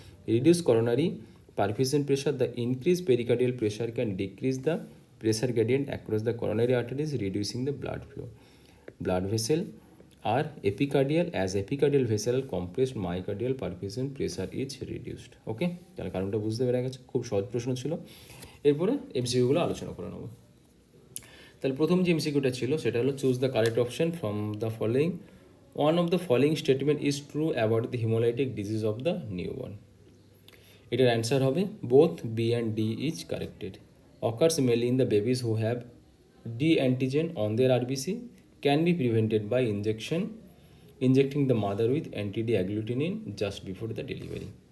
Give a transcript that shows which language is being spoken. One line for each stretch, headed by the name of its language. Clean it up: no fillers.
English: Reduce coronary perfusion pressure, the increased pericardial pressure can decrease the pressure gradient across the coronary arteries reducing the blood flow. Blood vessel are epicardial, as epicardial vessel compressed myocardial perfusion pressure is reduced.
Bangla: ওকে, তাহলে কারণটা বুঝতে পেরে গেছে, খুব সহজ প্রশ্ন ছিল। এরপরে এমসিকিউগুলো আলোচনা করে নেব। তাহলে প্রথম যে এমসিকিউটা ছিল সেটা হলো
English: Choose the correct option from the following, one of the following statement is true about the haemolytic disease of the newborn. এটার answer হবে both B and D is corrected. occurs mainly in the babies who have D antigen on their RBC, can be prevented by injecting the mother with anti-D agglutinin just before the delivery.